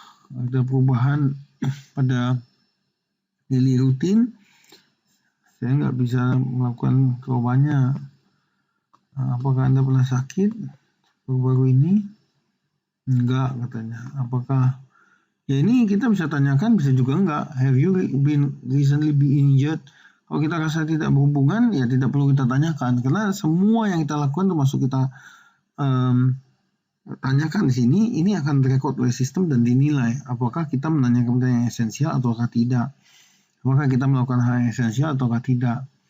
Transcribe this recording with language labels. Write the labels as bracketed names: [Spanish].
[Indonesian] Ada perubahan pada daily rutin. Saya nggak bisa melakukan kerobannya. Apakah Anda pernah sakit baru-baru ini? Enggak, katanya. Apakah ya ini kita bisa tanyakan, bisa juga enggak. [English] Have you been recently been injured? [Indonesian] Kalau kita rasa tidak berhubungan, ya tidak perlu kita tanyakan. Karena semua yang kita lakukan termasuk kita tanyakan di sini, ini akan direkod oleh sistem dan dinilai. Apakah kita menanyakan pertanyaan yang esensial ataukah tidak? Apakah kita melakukan hal yang esensial ataukah tidak?